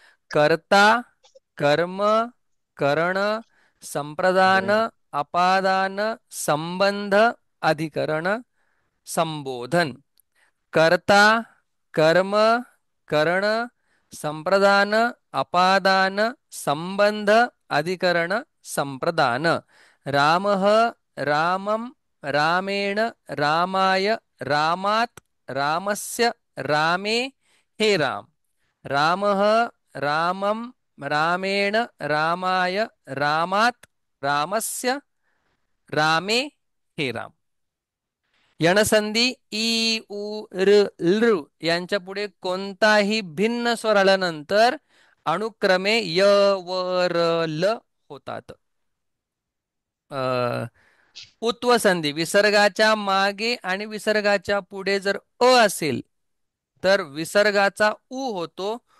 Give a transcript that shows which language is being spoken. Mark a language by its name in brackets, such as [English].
[Sanskrit] कर्ता कर्म करण संप्रदान अपादान संबंध अधिकरण संबोधन। कर्ता कर्म करण संप्रदान अपादान संबंध अधिकरण संप्रदान। रामः रामं रामेण रामाय रामात् रामस्य रामे हे राम। रामः रामं रामेण रामाय रामात् रामस्य रामे हे राम। [Marathi] यणसंधी ई उ र लृ यांच्या पुढे कोणताही भिन्न स्वर आल्यानंतर अनुक्रमे य व र ल होतात. उत्वसंधी विसर्गाच्या मागे आणि विसर्गाच्या पुढे जर अ असेल तर विसर्गाचा उ होतो.